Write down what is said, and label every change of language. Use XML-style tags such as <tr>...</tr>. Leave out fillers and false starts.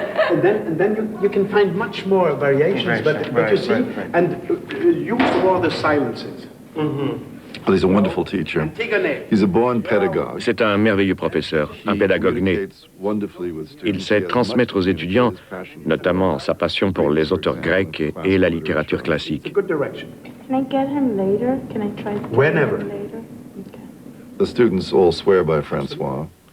<en>And then you can find much more variations, but you see, and use all the silences. Well, he's a wonderful teacher. He's a born pedagogue.</en> <fr>C'est un merveilleux professeur, un pédagogue né. Il sait transmettre aux étudiants, notamment sa passion pour les auteurs grecs et la littérature classique.</fr> <en>Can I get him later? Can I try to get Whenever. him later? Okay. The students all swear by François.</en>